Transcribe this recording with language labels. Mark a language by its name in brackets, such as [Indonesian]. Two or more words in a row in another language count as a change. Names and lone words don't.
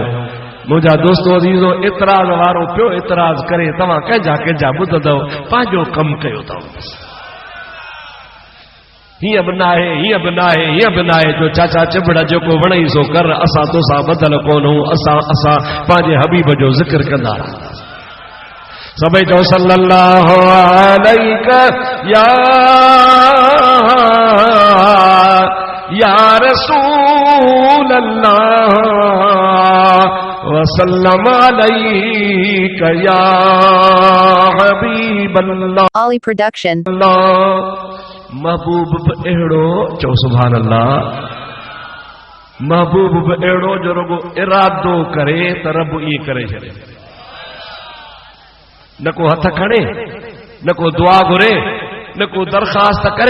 [Sindhi] मुंहिंजा दोस्तो अज़ीज़ो, इतराज़ वारो पियो इतराज़ करे, तव्हां कंहिंजा कंहिंजा ॿुधंदव, पंहिंजो कमु कयो अथव। हीअं बि नाहे, हीअं बि नाहे, हीअं बि नाहे, जो चाचा चिबड़ जेको वणई सो कर, असां तोसां ॿधल कोन्हूं। असां पंहिंजे हबीब जो ज़िक्र कंदा रहंदासीं। [Arabic] सभई चओ صلى الله عليه يا رسول الله وسلم عليك يا حبيب الله. [English] Ali Production. [Sindhi] महबूब बि अहिड़ो, चओ [Arabic] سبحان الله, [Sindhi] महबूब बि अहिड़ो जो रुगो इरादो करे त रब ईअं करे छॾे। न को हथ खणे, न को दुआ घुरे, न को दरख़्वास्त करे।